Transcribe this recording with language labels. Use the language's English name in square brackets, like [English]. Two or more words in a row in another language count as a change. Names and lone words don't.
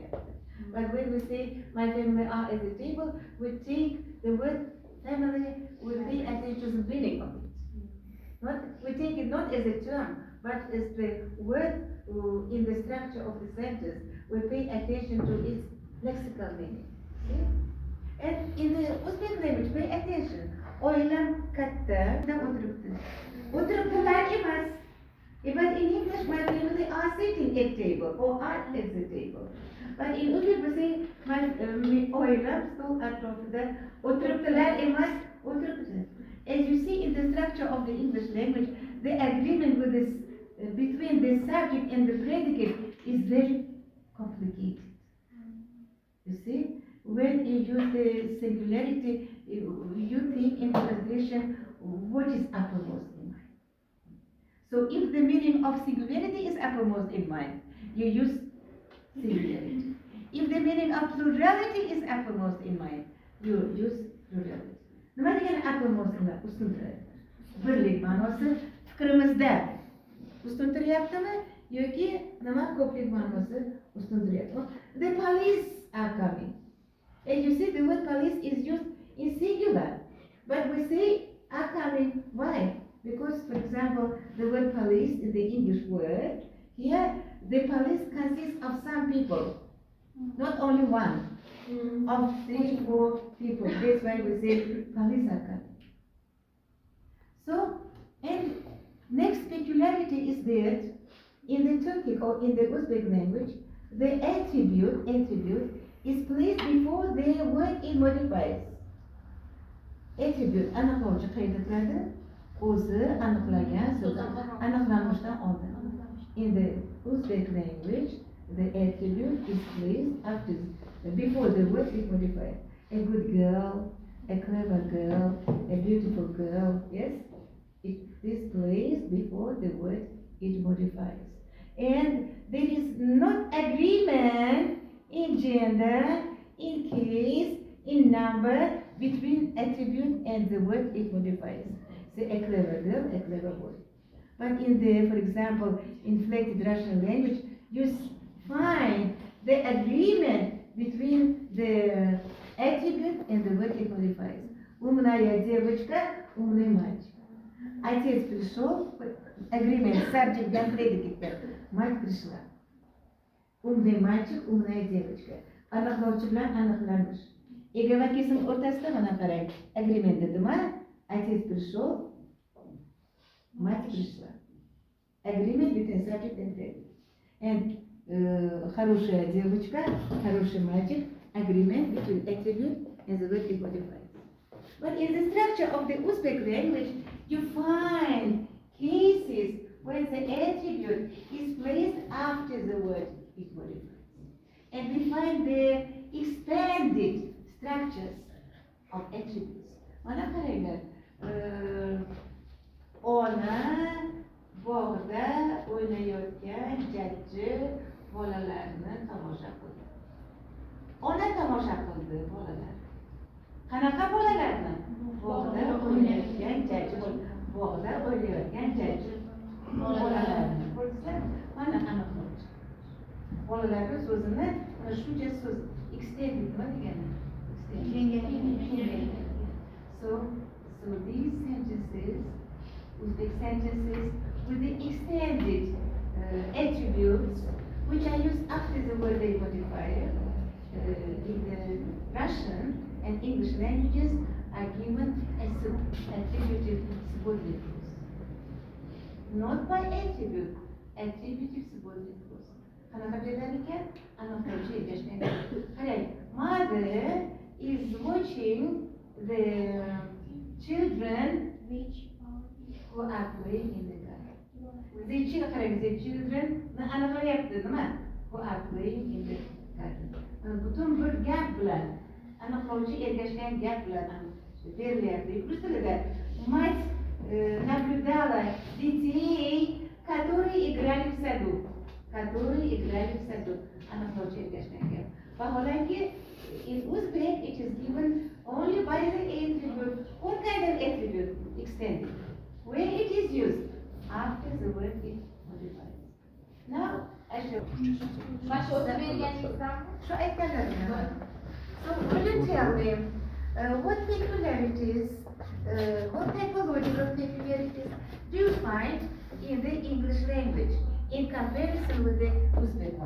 [English] But when we say my family are at the table, we take the word family, we pay attention to the meaning of it. Not, we take it not as a term, but as the word in the structure of the sentence. We pay attention to its lexical meaning. See? And in the Uzbek language, pay attention. [Uzbek] Oilam katta da oturuptu. Oturuptular emas. [English] But in English, my family are sitting at table or are at the table. But in Uzbek, we say my [Uzbek] oilam stol atrofda. Oturuptular emas. Oturuptular. [English] As you see in the structure of the English language, the agreement with this between the subject and the predicate is very complicated. You see, when you use the singularity, you take into consideration what is uppermost in mind. So if the meaning of singularity is uppermost in mind, you use singularity. If the meaning of plurality is uppermost in mind, you use plurality. [Uzbek] Nima degani [English] uppermost in mind? [Uzbek] Ustun turadi. Birlik ma'nosi fikrimizda ustun turyaptimi yoki nima ko'plik ma'nosi ustun turyaptimi? [English] The police are coming. And you see the word police is used in singular. But we say are coming. Why? Because, for example, the word police in the English word, here the police consists of some people, not only one, of 3, 4 people. That's why we say police are coming. So, and next peculiarity is that in the Turkic or in the Uzbek language, the attribute is placed before the word it modifies. [Uzbek] Attribute aniqlovchi qayda turadi? O'zi aniqlagan so'zi aniqlanishdan oldin. [English] In the Uzbek language, the attribute is placed before the word it modifies. A good girl, a clever girl, a beautiful girl. Yes, it is placed before the word it modifies. And there is not agreement in gender, in case, in number between attribute and the word it modifies. Say a clever girl, a clever boy. But in the, for example, inflected Russian language, you find the agreement between the attribute and the word it modifies. [Russian] Умная девочка, умный мальчик. Отец пришел, [English] agreement, subject, and predicate. [Russian] Мать пришла. Умный мальчик, умная девочка. [Uzbek] Aniqlovchi bilan aniqlanish. Ega va kesim o'rtasida mana qarang. Agreement dedimi? [Russian] Отец пришел, мать пришла. [English] Agreement between subject and predicate. [Russian] And хорошая девочка, хороший мальчик, [English] agreement between attribute and the word it modifies. But in the structure of the Uzbek language, you find cases where the attribute is placed after the word it modifies. And we find the expanded structures of attributes. [Uzbek] Mana qaranglar, ona bog'da o'ynayotgan jajji bolalarni tomosha qildi. Ona tomosha qildi bolalar. Qanaqa bolalarni? Bog'da o'ynayotgan jajji bog'da o'ynayotgan jajji bolalarni. Ko'rsizlar, mana aniqlovchi. Bolalarni so'zini shuncha so'z extended nima degani? [English] Extended. So these sentences, Uzbek sentences with the extended attributes which are used after the word they modifier in the Russian and English languages are given as attributive subordinate clause. Not by attribute, attributive subordinate clause. [Uzbek] Qanaqa berar ekan? Aniqlovchi ergashgan. Qarang, [English] mother is watching the children who are playing in the garden. The children [Uzbek] aniqlayapti nima? [English] Who are playing in the garden. [Uzbek] Butun bir gap bilan aniqlovchi ergashgan gap bilan berilyapti. Rus tilida [Russian] мать наблюдала детей, которые играли в саду. [Uzbek] Aniqlovchi ergashgan gap. [English] Vaholanki in Uzbek it is given only by the attribute. What kind of attribute? Extended. Where it is used? After the word it modified. Now, I shall. [Turkish] Başka oturabilirsem. [English] So I tell them. So will you tell them what peculiarities, what typological peculiarities do you find in the English language in comparison with the Uzbek one?